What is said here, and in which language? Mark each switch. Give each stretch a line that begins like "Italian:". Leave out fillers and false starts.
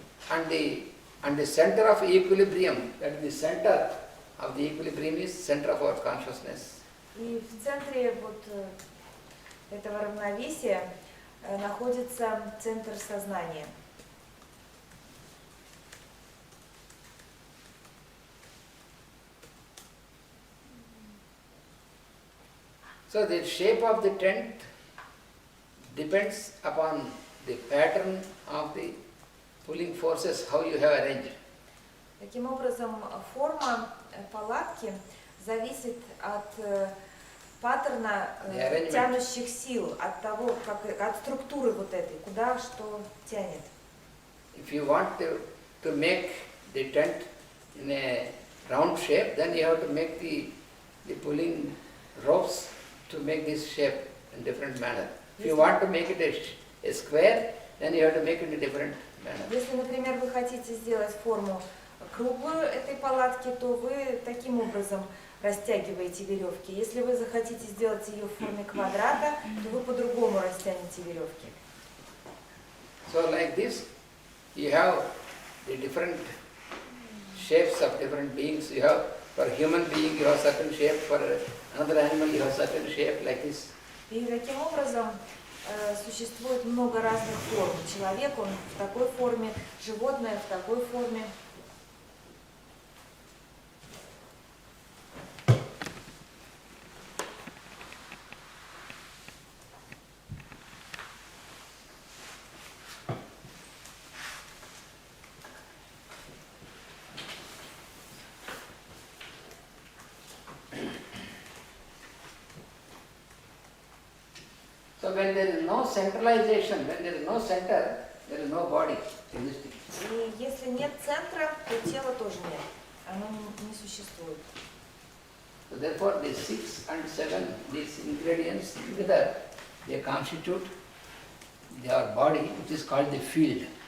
English: And the center of equilibrium, that is the center of the equilibrium is center of our consciousness.
Russian: И в центре вот этого равновесия находится центр сознания.
English: So the shape of the tent depends upon the pattern of the pulling forces, how you have arranged.
Russian: Таким образом, форма палатки зависит от паттерна тянущих сил, от того, от структуры вот этой, куда что тянет.
English: If you want to make the tent in a round shape, then you have to make the pulling ropes to make this shape in different manner. If you want to make it a square, then you have to make it in a different manner.
Russian: Если, например, вы хотите сделать форму круглую этой палатки, то вы таким образом растягиваете веревки. Если вы захотите сделать ее в форме квадрата, то вы по-другому растянете веревки.
English: So like this, you have the different shapes of different beings. You have, for human being, you have certain shape, for another animal, you have certain shape, like this.
Russian: И таким образом существует много разных форм. Человек, он в такой форме, животное в такой форме.
English: So when there is no centralization, when there is no center, there is no body existing.
Russian: И если нет центра, то тела тоже нет. Оно не существует.
English: So therefore, these 6 and 7, these ingredients together, they constitute their body, which is called the field.